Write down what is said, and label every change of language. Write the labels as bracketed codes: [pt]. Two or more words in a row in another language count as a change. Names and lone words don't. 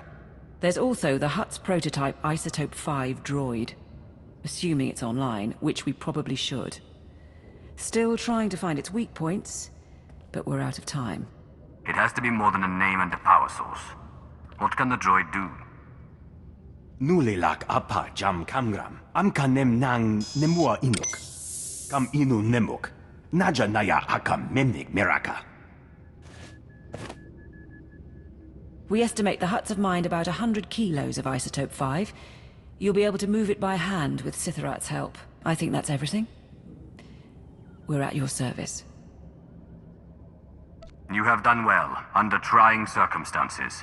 [en] There's also the Hutt's prototype Isotope 5 droid. Assuming it's online, which we probably should. Still trying to find its weak points, but we're out of time. It has to be more than a name and a power source. What can the droid do? Nulilak apa jam kamgram. Amka nem nang nemua inuk. Kam inu nemuk. Naja naya akam memnik miraka. We estimate the Huts have mined about 100 kilos of Isotope 5. You'll be able to move it by hand with Sitharat's help. I think that's everything. We're at your service. You have done well, under trying circumstances.